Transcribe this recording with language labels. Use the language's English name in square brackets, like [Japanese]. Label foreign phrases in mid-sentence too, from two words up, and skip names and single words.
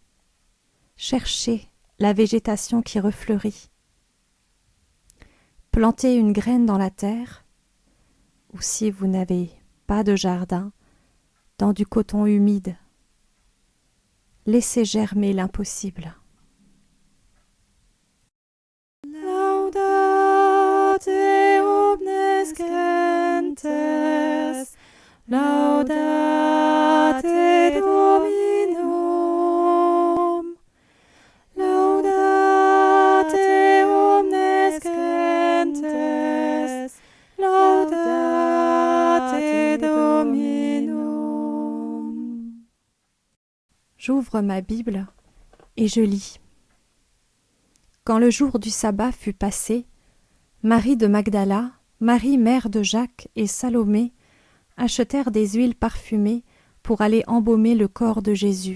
[French] Cherchez la végétation qui refleurit. Plantez une graine dans la terre, ou si vous n'avez pas de jardin, dans du coton humide. Laissez germer l'impossible. [Latin] Laudate omnes gentes, laudate Dominum, laudate omnes gentes, laudate Dominum. [French] J'ouvre ma Bible et je lis. Quand le jour du sabbat fut passé, Marie de Magdala, Marie mère de Jacques et Salomé achetèrent des huiles parfumées pour aller embaumer le corps de Jésus.